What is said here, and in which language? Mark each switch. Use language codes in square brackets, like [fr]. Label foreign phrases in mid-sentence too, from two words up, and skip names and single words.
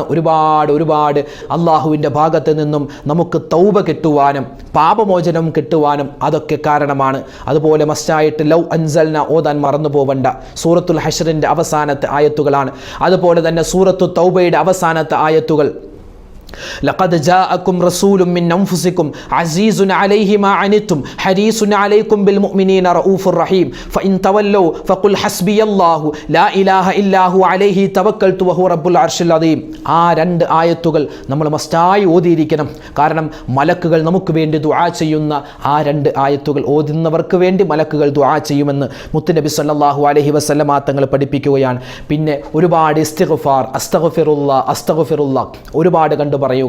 [ml] ഒരുപാട് അള്ളാഹുവിൻ്റെ ഭാഗത്ത് നിന്നും നമുക്ക് തൗബ കിട്ടുവാനും പാപമോചനം കിട്ടുവാനും അതൊക്കെ കാരണമാണ്. അതുപോലെ മസ്റ്റായിട്ട് [ar] لو أنزلنا [ml] ഓതാൻ മറന്നു പോവണ്ട. സൂറത്തുൽ ഹശ്റിൻ്റെ അവസാനത്തെ ആയത്തുകളാണ്. അതുപോലെ തന്നെ സൂറത്തു തൗബയുടെ അവസാനത്തെ ആയത്തുകൾ [ar] لقد جاءكم رسول من أنفسكم عزيز عليه ما عنتم حريص عليكم بالمؤمنين رؤوف رحيم فإن تولوا فقل حسبي الله لا إله إلا هو عليه توكلت وهو رب العرش العظيم. [ml] ആ രണ്ട് ആയത്തുകൾ നമ്മൾ മസ്റ്റായി ഓതിയിരിക്കണം. കാരണം മലക്കുകൾ നമുക്ക് വേണ്ടി ദുആ ചെയ്യുന്ന ആ രണ്ട് ആയത്തുകൾ ഓതുന്നവർക്ക് വേണ്ടി മലക്കുകൾ ദുആ ചെയ്യുമെന്ന് മുത്തുനബി [ar] صلى الله عليه وسلم [ml] തങ്ങൾ പഠിപ്പിക്കുകയാണ്. പിന്നെ ഒരുപാട് ഇസ്തിഗ്ഫാർ, അസ്തഗ്ഫിറുല്ലാഹ് ഒരുപാട് കണ്ടു പറയുക.